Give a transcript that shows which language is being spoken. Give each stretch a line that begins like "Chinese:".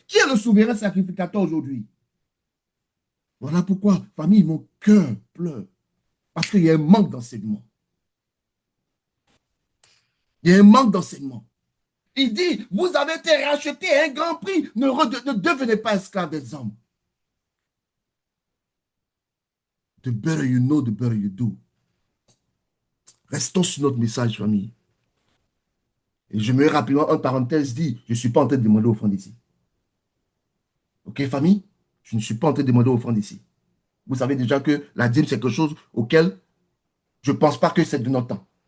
French: Qui est le souverain sacrificateur aujourd'hui? Voilà pourquoi, famille, mon cœur pleure. Parce qu'il y a un manque d'enseignement. Il y a un manque d'enseignement. Il dit, vous avez été rachetés à un grand prix. Ne devenez pas esclaves des hommes.
English: The better you know, the better you do.
French: Restons sur notre message, famille. Et je me rapidement, en parenthèse, dit, je ne suis pas en train de demander offrande ici. OK, famille? Je ne suis pas en train de demander offrande ici. Vous savez déjà que la dîme, c'est quelque chose auquel je ne pense pas que c'est de notre temps.